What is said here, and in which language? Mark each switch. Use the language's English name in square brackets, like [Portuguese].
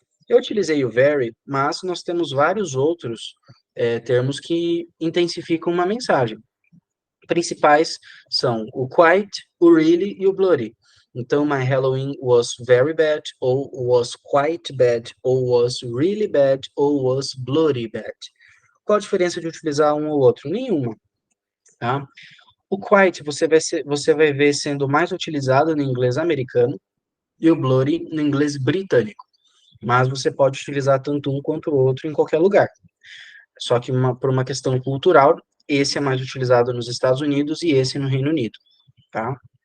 [Portuguese] Eu utilizei o very, mas nós temos vários outros termos que intensificam uma mensagem. Principais são o quite, o really e o bloody. Então, [English] my Halloween was very bad, [Portuguese] ou [English] was quite bad, [Portuguese] ou [English] was really bad, [Portuguese] ou [English] was bloody bad. [Portuguese] Qual a diferença de utilizar um ou outro? Nenhuma, tá? O quite você vai ver sendo mais utilizado no inglês americano e o bloody no inglês britânico. Mas você pode utilizar tanto um quanto o outro em qualquer lugar. Só que por uma questão cultural, esse é mais utilizado nos Estados Unidos e esse no Reino Unido, tá?